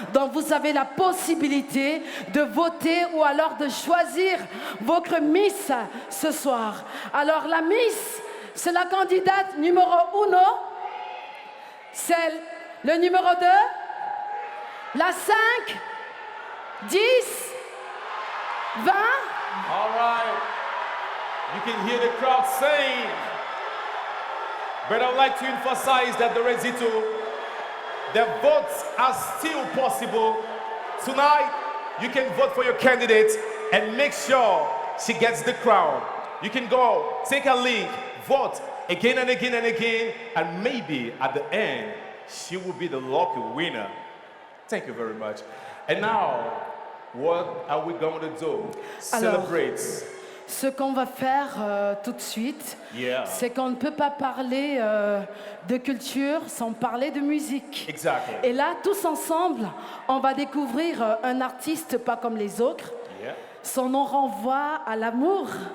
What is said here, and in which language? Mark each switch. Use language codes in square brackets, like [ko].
[fr] Donc, vous avez la possibilité de voter ou alors de choisir votre Miss ce soir. Alors, la Miss, c'est la candidate numéro 1, c'est le numéro 2, la 5, 10, 20. [en] All right. You can hear the crowd saying, but I'd like to emphasize that Dorenzito, the votes are still possible. Tonight, you can vote for your candidate and make sure she gets the crown. You can go, take a link, vote again and again and again, and maybe at the end, she will be the lucky winner. Thank you very much. And now, what are we going to do? Celebrate. [fr] Ce qu'on va faire tout de suite, [en] Yeah. [fr] c'est qu'on ne peut pas parler de culture sans parler de musique. [en] Exactly. [fr] Et là, tous ensemble, on va découvrir un artiste pas comme les autres. [en] Yeah. [fr] Son nom renvoie à l'amour,